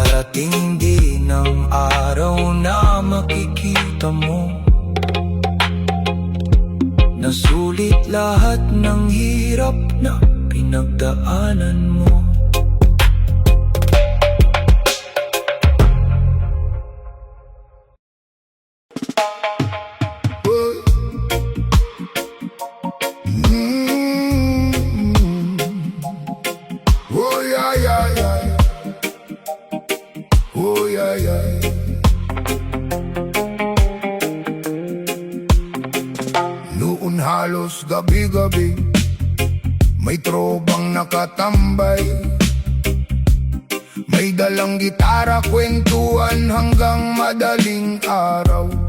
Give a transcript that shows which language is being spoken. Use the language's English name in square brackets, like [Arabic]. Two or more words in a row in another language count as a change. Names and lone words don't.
[Filipino] Darating din ang araw na makikita mo nasulit lahat ng hirap na pinagdaanan mo. [English] Oh yeah, yeah, yeah. Oh yeah, yeah. [Filipino] Noon halos gabi-gabi may trobang nakatambay, may dalang gitara, kwentuhan hanggang madaling araw.